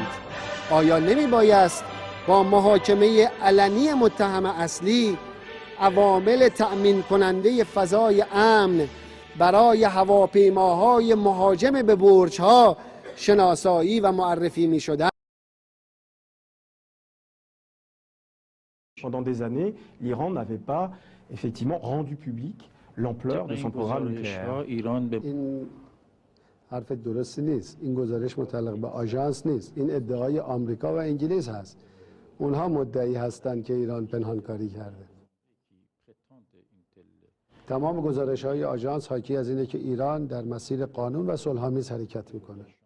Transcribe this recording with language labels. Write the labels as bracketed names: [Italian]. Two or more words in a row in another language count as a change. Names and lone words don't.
[Persian] آیا نمی بایست با محاکمه علنی متهم اصلی عوامل تأمین کننده فضای امن برای هواپیماهای مهاجم به برج‌ها شناسایی و معرفی می شدند؟ [French] Pendant des années, l'Iran n'avait pas effectivement rendu public l'ampleur de son programme nucléaire. [Persian] این حرف درستی نیست. این گزارش متعلق به آژانس نیست. این ادعای آمریکا و انگلیس هست. اونها مدعی هستند که ایران پنهانکاری کرده. تمام گزارش‌های آژانس حاکی از اینه که ایران در مسیر قانون و صلح‌آمیز حرکت میکنه.